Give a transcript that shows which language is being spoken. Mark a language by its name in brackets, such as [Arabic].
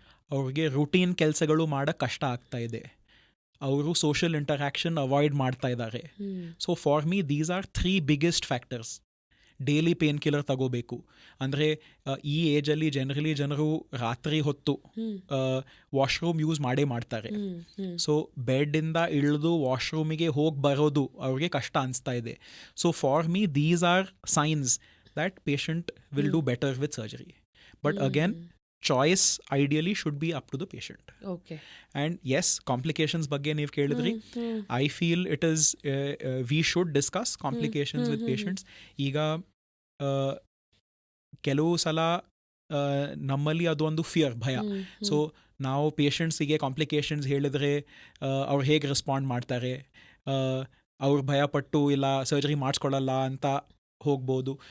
[Kannada] ಅವ್ರಿಗೆ ರೂಟೀನ್ ಕೆಲಸಗಳು ಮಾಡೋಕ್ಕೆ ಕಷ್ಟ ಆಗ್ತಾ ಇದೆ. ಅವರು ಸೋಷಿಯಲ್ ಇಂಟರ್ಯಾಕ್ಷನ್ ಅವಾಯ್ಡ್ ಮಾಡ್ತಾ ಇದ್ದಾರೆ. [English] So for me these are 3 biggest factors. [Kannada] Daily pain killer ತಗೋಬೇಕು. ಅಂದರೆ ಈ ಏಜಲ್ಲಿ ಜನರು ರಾತ್ರಿ ಹೊತ್ತು ವಾಶ್ರೂಮ್ ಯೂಸ್ ಮಾಡ್ತಾರೆ. ಸೊ ಬೆಡ್ಡಿಂದ ಇಳಿದು ವಾಶ್ರೂಮಿಗೆ ಹೋಗಿ ಬರೋದು ಅವ್ರಿಗೆ ಕಷ್ಟ ಅನಿಸ್ತಾ ಇದೆ. [English] So for me these are signs that patient will do better with surgery. But again, choice ideally should be up to the patient. Okay. And yes, [Kannada] complications ಬಗ್ಗೆ ನೀವು ಕೇಳಿದ್ರಿ. [English] I feel it is we should discuss complications with patients. [Kannada] ಈಗ ಕೆಲವು ಸಲ ನಮ್ಮಲ್ಲಿ ಅದೊಂದು fear, ಭಯ. So ನಾವು ಪೇಷಂಟ್ಸಿಗೆ ಕಾಂಪ್ಲಿಕೇಶನ್ಸ್ ಹೇಳಿದ್ರೆ ಅವ್ರು ಹೇಗೆ ರೆಸ್ಪಾಂಡ್ ಮಾಡ್ತಾರೆ, ಅವ್ರು ಭಯಪಟ್ಟು ಇಲ್ಲ ಸರ್ಜರಿ ಮಾಡಿಸ್ಕೊಳ್ಳಲ್ಲ ಅಂತ ಹೋಗ್ಬೋದು.